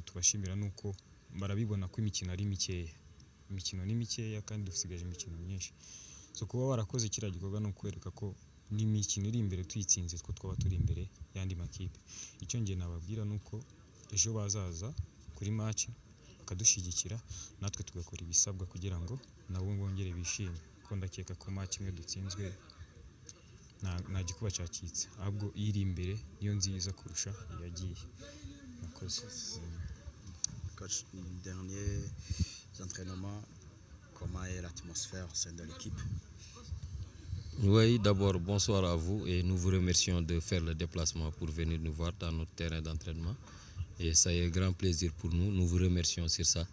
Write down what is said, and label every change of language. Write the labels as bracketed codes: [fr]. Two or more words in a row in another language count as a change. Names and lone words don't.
[rw] tubashimira nuko barabibona ko imikino ari mikeya imikino ni mikeya kandi dusigaje imikino myinshi so kuba warakoze kiriya gikorwa no kwereka ko n'imikino iri imbere tuyitsinze two twaba turi imbere yandi makipe icyo ngiye nababwira nuko ejo bazaza kuri match bakadushyigikira natwe tugakora ibisabwa kugira ngo nabo bongere bishime ko ndakeka ko match imwe dutsinzwe nta gikuba cyacitse ahubwo iri imbere niyo nziza kurusha yagiye nakoze. [fr] Coach, dernier entraînement, comment est l'atmosphère au sein de l'équipe? Oui, d'abord, bonsoir à vous et nous vous remercions de faire le déplacement pour venir nous voir dans notre terrain d'entraînement. Et ça est un grand plaisir pour nous, nous vous remercions sur ça.